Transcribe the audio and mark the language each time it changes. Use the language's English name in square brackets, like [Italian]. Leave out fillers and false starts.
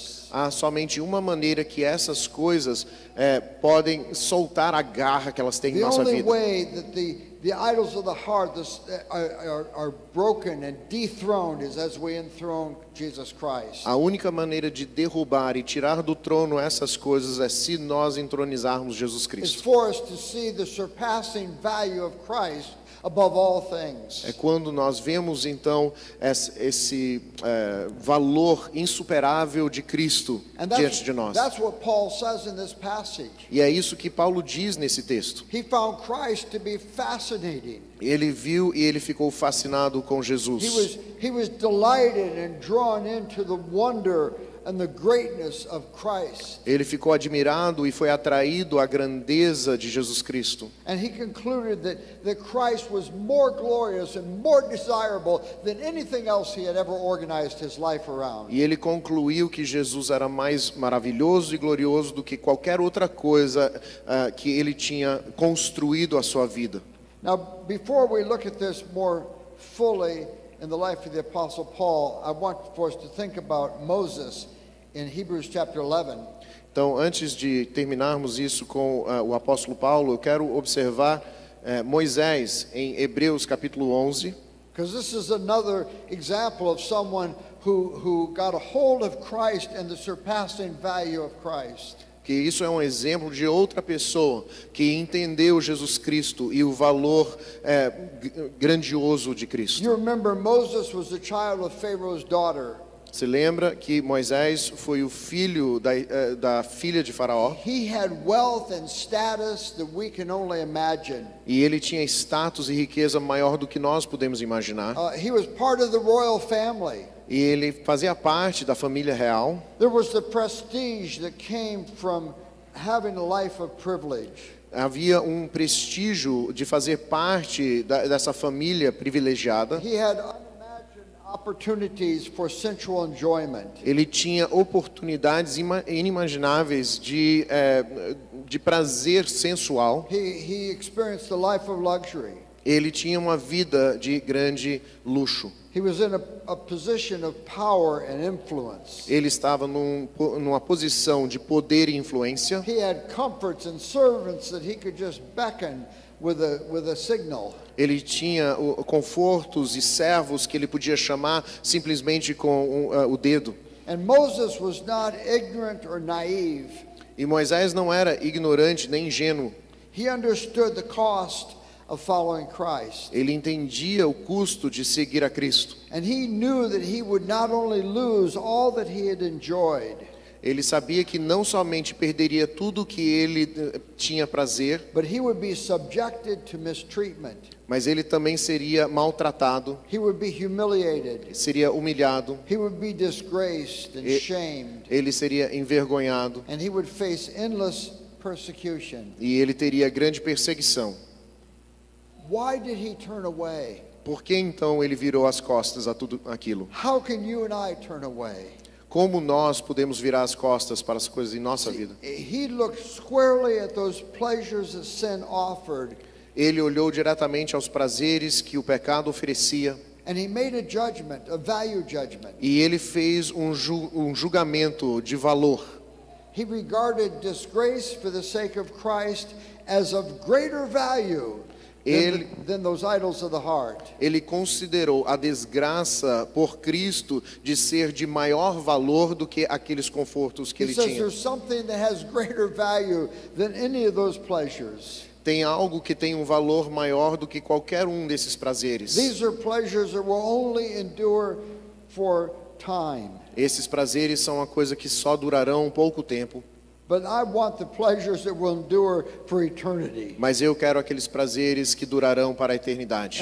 [Portuguese] Há somente uma maneira que essas coisas podem soltar a garra que elas têm em nossa vida. [English] The idols of the heart are broken and dethroned as we enthrone Jesus Christ. [Portuguese] A única maneira de derrubar e tirar do trono essas coisas é se nós entronizarmos Jesus Cristo. [English] It's for us to see the surpassing value of Christ above all things. [Portuguese] É quando nós vemos então esse valor insuperável de Cristo diante de nós. [English] That's what Paul says in this passage. [Portuguese] E é isso que Paulo diz nesse texto. [English] He found Christ to be fascinating. [Portuguese] Ele viu e ele ficou fascinado com Jesus. [English] He was delighted and drawn into the wonder and the greatness of Christ. [Portuguese] Ele ficou admirado e foi atraído à grandeza de Jesus Cristo. [English] And he concluded that Christ was more glorious and more desirable than anything else he had ever organized his life around. [Portuguese] E ele concluiu que Jesus era mais maravilhoso e glorioso do que qualquer outra coisa que ele tinha construído a sua vida. [English] Now, before we look at this more fully in the life of the Apostle Paul, I want for us to think about Moses in Hebrews chapter 11. [Portuguese] Então, antes de terminarmos isso com o apóstolo Paulo, eu quero observar Moisés em Hebreus capítulo 11. [English] Because this is another example of someone who got a hold of Christ and the surpassing value of Christ. [Portuguese] Que isso é um exemplo de outra pessoa que entendeu Jesus Cristo e o valor grandioso de Cristo. [English] You remember Moses was the child of Pharaoh's daughter. [Portuguese] Se lembra que Moisés foi o filho da filha de Faraó? [English] He had wealth and status that we can only imagine. [Portuguese] E ele tinha status e riqueza maior do que nós podemos imaginar. [English] He was part of the royal family. [Portuguese] E ele fazia parte da família real. [English] There was the prestige that came from having a life of privilege. [Portuguese] Havia um prestígio de fazer parte dessa família privilegiada. [English] He had unimagined opportunities for sensual enjoyment. [Portuguese] Ele tinha oportunidades inimagináveis de prazer sensual. [English] He experienced a life of luxury. [Portuguese] Ele tinha uma vida de grande luxo. [English] He was in a position of power and influence. [Portuguese] Ele estava numa posição de poder e influência. [English] He had comforts and servants that he could just beckon with a signal. [Portuguese] Ele tinha confortos e servos que ele podia chamar simplesmente com o dedo. [English] And Moses was not ignorant or naive. [Portuguese] E Moisés não era ignorante nem ingênuo. [English] He understood the cost of following Christ. [Portuguese] Ele entendia o custo de seguir a Cristo. [English] And he knew that he would not only lose all that he had enjoyed, [Portuguese] Ele sabia que não somente perderia tudo que ele tinha prazer, [English] but he would be subjected to mistreatment. [Portuguese] mas ele também seria maltratado, [English] He would be humiliated. [Portuguese] seria humilhado, [English] He would be disgraced and shamed. [Portuguese] ele seria envergonhado [English] And he would face endless persecution. [Portuguese] e ele teria grande perseguição. [English] Why did he turn away? [Portuguese] Por que então ele virou as costas a tudo aquilo? [English] How can you and I turn away? [Portuguese] Como nós podemos virar as costas para as coisas em nossa vida? [English] He looked squarely at those pleasures that sin offered, [Portuguese] Ele olhou diretamente aos prazeres que o pecado oferecia [English] and he made a judgment, a value judgment. [Portuguese] e ele fez um julgamento de valor. [English] He regarded disgrace for the sake of Christ as of greater value than those idols of the heart. [Portuguese] Ele considerou a desgraça por Cristo de ser de maior valor do que aqueles confortos que [English] He [Portuguese] ele [English] says [Portuguese] tinha. [English] there's something that has greater value than any of those pleasures. [Portuguese] Tem algo que tem um valor maior do que qualquer um desses prazeres. [English] These are pleasures that will only endure for time. [Portuguese] Esses prazeres são uma coisa que só durarão um pouco tempo. [English] But I want the pleasures that will endure for eternity. [Portuguese] Mas eu quero aqueles prazeres que durarão para a eternidade.